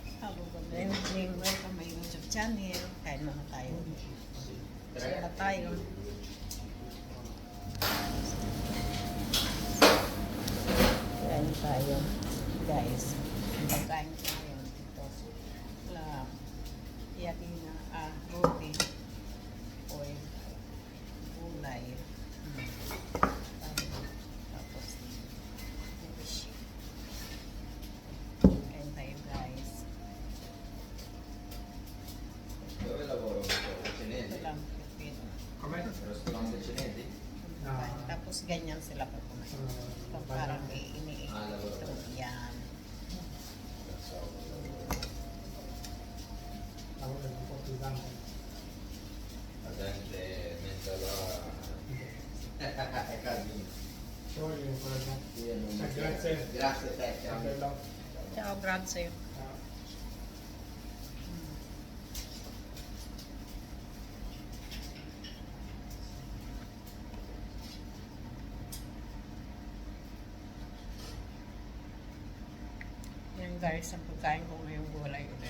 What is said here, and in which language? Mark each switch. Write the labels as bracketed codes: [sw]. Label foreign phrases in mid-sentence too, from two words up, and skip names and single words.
[en] Good welcome my YouTube channel. [tl] Kain muna tayo. Sila tayo. Kain tayo. Guys, pagkain tayo dito. Yakin na roti. Oil. Gulay. Tapos fish. Kain tayo guys. [it] Dove lavoro? [tl] Ito [it] Cinesi? [tl] lang. Pipino. [it] Ristorante cinesi? [tl] Tapos ganyan sila pag kumain. Parang iniikot. Yan. [it] La gente mentre la... Carmine. Io non mi Grazie. Grazie a te, ciao. Ciao, grazie. [tl] Yan guys, ang pagkain ko ngayong gulay ulit.